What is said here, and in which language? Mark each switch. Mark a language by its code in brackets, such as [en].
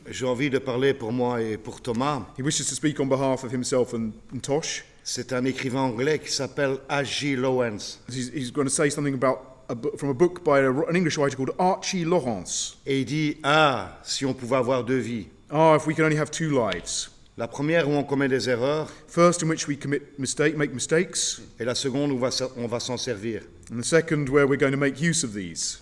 [fr] j'ai envie de parler pour moi et pour Thomas. [en] He wishes to speak on behalf of himself and Tosh. [fr] C'est un écrivain anglais qui s'appelle H.G. Lawrence. [en] He's going to say something about from a book by an English writer called Archie Lawrence. [fr] Et il dit, si on pouvait avoir 2 vies. [en] If we could only have 2 lives. [fr] La première où on commet des erreurs. [en] First in which we make mistakes. [fr] Et la seconde où on va s'en servir. [en] And the second where we're going to make use of these.